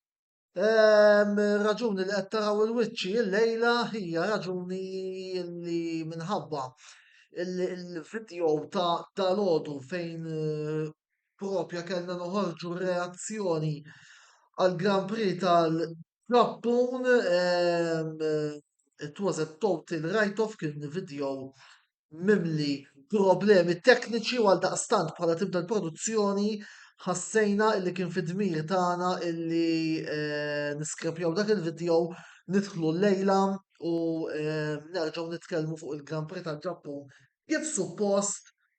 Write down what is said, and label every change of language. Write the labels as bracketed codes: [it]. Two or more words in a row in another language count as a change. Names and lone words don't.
[mt] Raġuni li qed taraw il-wiċċi l-lejla hija raġuni li minħabba il-video ta' dalodu fejn propja kellna noħorġu reazzjoni għal Grand Prix tal-Ġappun. [en] It was a total write-off, [mt] kien video mimli problemi tekniċi u għal daqstant bħala tibda l-produzzjoni ħassejna illi kien fid-dmir tagħna illi niskrapjaw dak il-video nidħlu l-lejla u nerġgħu nitkellmu fuq il-Grand Prix tal-Ġappun kif suppost,